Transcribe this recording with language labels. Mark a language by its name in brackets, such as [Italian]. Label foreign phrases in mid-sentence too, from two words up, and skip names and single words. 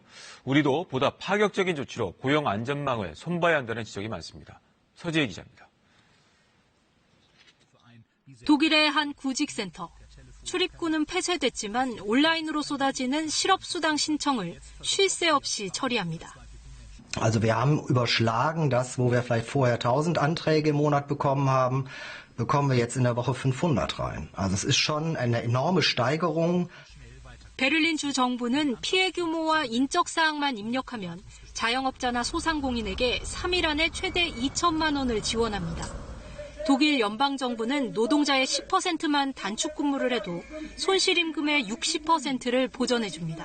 [Korean] 우리도 보다 파격적인 조치로 고용 안전망을 손봐야 한다는 지적이 많습니다. 서지혜 기자입니다. 독일의 한 구직센터. 출입구는 폐쇄됐지만 온라인으로 쏟아지는 실업수당 신청을 쉴 새 없이 처리합니다. [German] Also wir haben überschlagen, das, wo wir vielleicht vorher 1.000 Anträge im Monat bekommen haben, bekommen wir jetzt in der Woche 500 rein. Also es ist schon eine enorme Steigerung. [Korean] 베를린 주 정부는 피해 규모와 인적 사항만 입력하면 자영업자나 소상공인에게 3일 안에 최대 2천만 원을 지원합니다. 독일 연방정부는 노동자의 10%만 단축 근무를 해도 손실임금의 60%를 보전해줍니다.